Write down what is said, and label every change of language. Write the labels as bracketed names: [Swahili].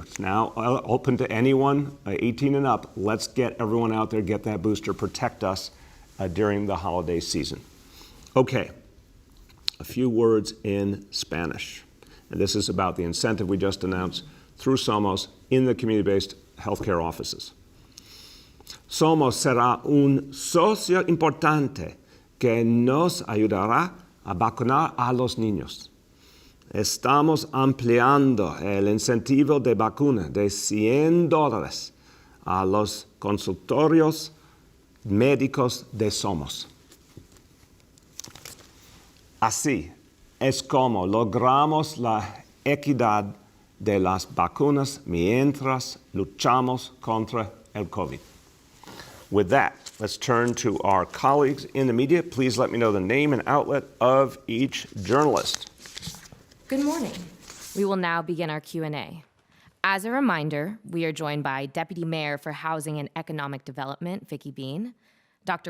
[English] It's now open to anyone 18 and up. Let's get everyone out there, get that booster, protect us during the holiday season. Okay, a few words in Spanish. And this is about the incentive we just announced through Somos in the community-based healthcare offices. [Spanish] Somos será un socio importante que nos ayudará a vacunar a los niños. Estamos ampliando el incentivo de vacuna de $100 a los consultorios médicos de Somos. Así es como logramos la equidad de las vacunas mientras luchamos contra el COVID. [English] With that, let's turn to our colleagues in the media. Please let me know the name and outlet of each journalist. Good morning. We will now begin our Q&A. As a reminder, we are joined by Deputy Mayor for Housing and Economic Development, Vicki Bean, Dr.